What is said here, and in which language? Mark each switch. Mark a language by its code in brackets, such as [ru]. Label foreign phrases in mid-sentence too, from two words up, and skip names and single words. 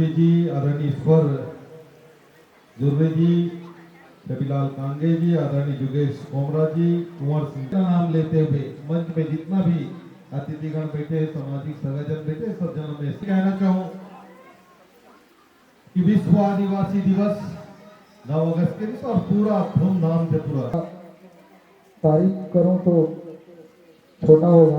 [hi] जी, आदरणीय स्वर जुर्री जी, रविलाल कांगे जी, आदरणीय जुगेश कोमरा जी, कुंवर सिंह का नाम लेते हुए मंच में जितना भी अतिथिगण बैठे, सामाजिक सगाजन बैठे, सब जन में कहना चाहूँ कि विश्व आदिवासी दिवस 9 अगस्त के दिन और पूरा धूमधाम से पूरा तारीफ करूं तो छोटा होगा।